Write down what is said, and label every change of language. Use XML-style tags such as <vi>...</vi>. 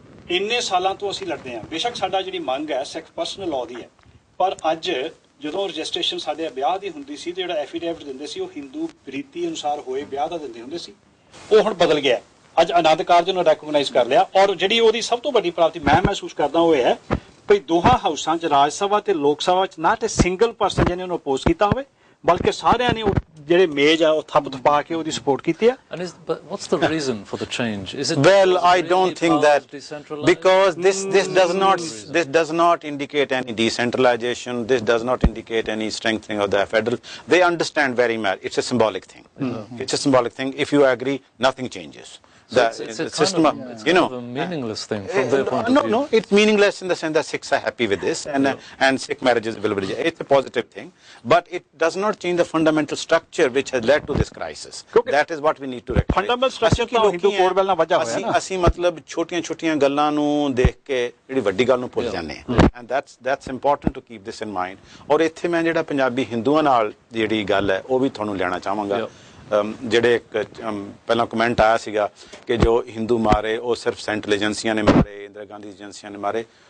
<pa>ਇੰਨੇ ਸਾਲਾਂ ਤੋਂ ਅਸੀਂ ਲੜਦੇ ਹਾਂ, ਬੇਸ਼ੱਕ ਸਾਡਾ ਜਿਹੜੀ ਮੰਗ ਹੈ ਸਿੱਖ ਪਰਸਨਲ ਲਾਅ ਦੀ ਹੈ, ਪਰ ਅੱਜ ਜਦੋਂ ਰਜਿਸਟ੍ਰੇਸ਼ਨ ਸਾਡੇ ਵਿਆਹ ਦੀ ਹੁੰਦੀ ਸੀ ਤੇ ਜਿਹੜਾ ਐਫੀਡੇਵਿਟ ਦਿੰਦੇ ਸੀ ਉਹ ਹਿੰਦੂ ਰੀਤੀ ਅਨੁਸਾਰ ਹੋਏ ਵਿਆਹ ਦਾ ਦਿੰਦੇ ਹੁੰਦੇ ਸੀ, ਉਹ ਹੁਣ ਬਦਲ ਗਿਆ। ਅੱਜ ਆਨੰਦ ਕਾਰਜ ਨੂੰ ਰੈਕਗਨਾਈਜ਼ ਕਰ ਲਿਆ, ਔਰ ਜਿਹੜੀ ਉਹਦੀ ਸਭ ਤੋਂ ਵੱਡੀ ਪ੍ਰਾਪਤੀ ਮੈਂ ਮਹਿਸੂਸ ਕਰਦਾ ਉਹ ਇਹ ਹੈ ਭਈ ਦੋਹਾਂ ਹਾਊਸਾਂ 'ਚ ਰਾਜ ਸਭਾ ਤੇ ਲੋਕ ਸਭਾ 'ਚ ਨਾ ਤੇ ਸਿੰਗਲ ਪਰਸਨ ਜਿਹਨੇ ਉਹਨੂੰ ਅਪੋਜ਼ ਕੀਤਾ ਹੋਵੇ, ਬਲਕਿ ਸਾਰਿਆਂ ਨੇ ਜਿਹੜੇ ਮੇਜ ਆ ਉਹ ਥੱਪ ਥਪਾ ਕੇ ਉਹਦੀ ਸਪੋਰਟ ਕੀਤੀ ਆ।</pa> <en>But what's the reason for the change? Is it well, I don't think that because this does not indicate any decentralization. This does not indicate any strengthening of the federal. They understand very much. It's a symbolic thing. It's a symbolic thing. If you agree, nothing changes. So it's system of, you know, a meaningless thing from their point of view. No, it's meaningless in the sense that Sikhs are happy with this, and Sikh marriages will be. It's a positive thing, but it does not change the fundamental structure which has led to this crisis. That is what we need to rectify.</en> <pa>Fundamental structure ਤਾਂ Hindu code bill ਨਾਲ ਵਜ੍ਹਾ ਹੋਇਆ ਨਾ। ਅਸੀਂ ਮਤਲਬ ਛੋਟੀਆਂ ਗੱਲਾਂ ਨੂੰ ਦੇਖ ਕੇ ਜਿਹੜੀ ਵੱਡੀ ਗੱਲ ਨੂੰ ਭੁੱਲ ਜਾਂਦੇ ਹਾਂ,</pa> <en>and that's important to keep this in mind.</en> <pa>ਔਰ ਇੱਥੇ ਮੈਂ ਜਿਹੜਾ ਪੰਜਾਬੀ ਹਿੰਦੂਆਂ ਨਾਲ ਜਿਹੜੀ ਗੱਲ ਹੈ ਉਹ ਵੀ ਤੁਹਾਨੂੰ ਲੈਣਾ ਚਾਹਾਂਗਾ। ਜਿਹੜੇ ਇੱਕ ਪਹਿਲਾਂ ਕਮੈਂਟ ਆਇਆ ਸੀਗਾ ਕਿ ਜੋ ਹਿੰਦੂ ਮਾਰੇ ਉਹ ਸਿਰਫ ਸੈਂਟਰਲ ਏਜੰਸੀਆਂ ਨੇ ਮਾਰੇ, ਇੰਦਰਾ ਗਾਂਧੀ ਏਜੰਸੀਆਂ ਨੇ ਮਾਰੇ।</pa>